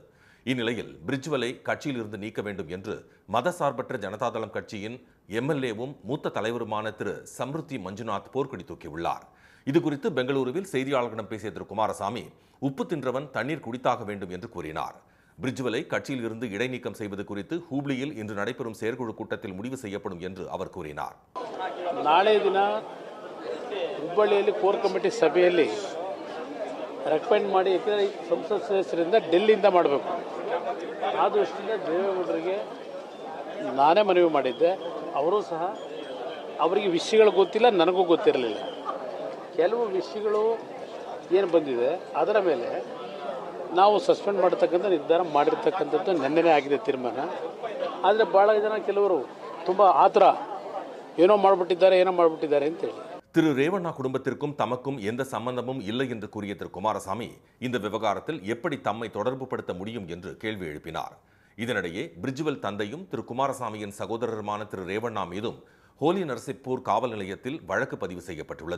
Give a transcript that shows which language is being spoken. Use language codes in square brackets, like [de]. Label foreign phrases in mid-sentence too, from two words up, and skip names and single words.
[ta] இந்நிலையில் பிரிஜ்வலை கட்சியிலிருந்து நீக்க வேண்டும் என்று மதசார்பற்ற ஜனதாதளம் கட்சியின் MLAவும் மூத்த தலைவருமான திரு சம்ருத்தி மஞ்சுநாத் போர்க்கொடி தூக்கியுள்ளார். இதுகுறித்து பெங்களூருவில் செய்தியாளர்களிடம் பேசிய திரு குமாரசாமி உப்பு தின்றவன் தண்ணீர் குடித்தாக வேண்டும் என்று கூறினார். பிரிஜ்வலை கட்சியில் இருந்து இடைநீக்கம் செய்வது குறித்து ஹூப்ளியில் இன்று நடைபெறும் செயற்குழு கூட்டத்தில் முடிவு செய்யப்படும் என்று அவர் கூறினார். [kn] நாளை ದಿನ ಹುಬ್ಬಳ್ಳಿಯಲ್ಲಿ [en] core committee [kn] ಸಭೆಯಲ್ಲಿ ರೆಕಮೆಂಡ್ ಮಾಡಿ ಸಂಸತ್ ಸದಸ್ಯರಿಂದ ಡೆಲ್ಲಿಯಿಂದ ಮಾಡಬೇಕು. ಆ ದೃಷ್ಟಿಯಿಂದ ದೇವೇಗೌಡರಿಗೆ ನಾನೇ ಮನವಿ ಮಾಡಿದ್ದೆ. ಅವರು ಸಹ ಅವರಿಗೆ ವಿಷಯಗಳು ಗೊತ್ತಿಲ್ಲ, ನನಗೂ ಗೊತ್ತಿರಲಿಲ್ಲ. ಕೆಲವು ವಿಷಯಗಳು ಏನು ಬಂದಿದೆ ಅದರ ಮೇಲೆ ನಾವು ಸಸ್ಪೆಂಡ್ ಮಾಡತಕ್ಕಂಥ ನಿರ್ಧಾರ ಮಾಡಿರ್ತಕ್ಕಂಥದ್ದು ನೆನ್ನೆನೇ ಆಗಿದೆ ತೀರ್ಮಾನ. ಆದರೆ ಭಾಳ ಜನ ಕೆಲವರು ತುಂಬ ಆತರ ಏನೋ ಮಾಡಿಬಿಟ್ಟಿದ್ದಾರೆ ಅಂತೇಳಿ. [ta] திரு ரேவண்ணா குடும்பத்திற்கும் தமக்கும் எந்த சம்பந்தமும் இல்லை என்று கூறிய திரு குமாரசாமி இந்த விவகாரத்தில் எப்படி தம்மை தொடர்பு படுத்த முடியும் என்று கேள்வி எழுப்பினார். இதனிடையே பிரிஜ்வல் தந்தையும் திரு குமாரசாமியின் சகோதரருமான திரு ரேவண்ணா மீதும் ஹோலி நரசிப்பூர் காவல் நிலையத்தில் வழக்கு பதிவு செய்யப்பட்டுள்ளது.